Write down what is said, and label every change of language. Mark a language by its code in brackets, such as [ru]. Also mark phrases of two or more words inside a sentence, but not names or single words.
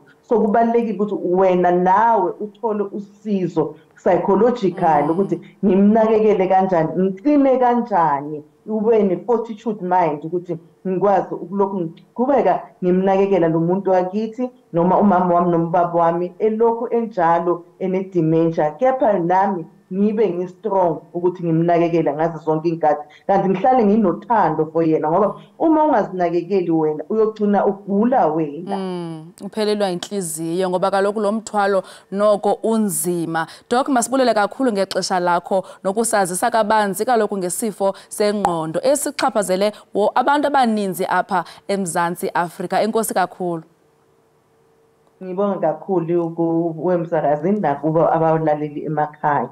[zu] So kubalulekile ukuthi wena nawe uthole usizo psychological ukuthi ngimnakekele kanjani ngicine kanjani ube ne- [en] fortitude mind [zu] ukuthi ngikwazi ukulokhu ngiqhubeka ngimnakekela lo muntu wakithi noma umama wami noma ubaba wami elokhu enjalo ene-dementia kepha nami ngibe ngi-strong ukuthi ngimnakekela ngazo zonke iy'nkathi kanti ngihlale nginothando for yena ngoba uma ungazinakekeli wena uyogcina ugula wena. [xh] Uphelelwa inhliziyo ngoba kaloku lo mthwalo noko unzima. Doc, masibulele kakhulu ngexesha lakho nokusazisa kabanzi kaloku ngesifo sengqondo esichaphazele abantu abaninzi apha eMzantsi Afrika. Enkosi kakhulu. [zu] Ngibonga kakhulu kuwemsakazini nakubo abalaleli emakhaya.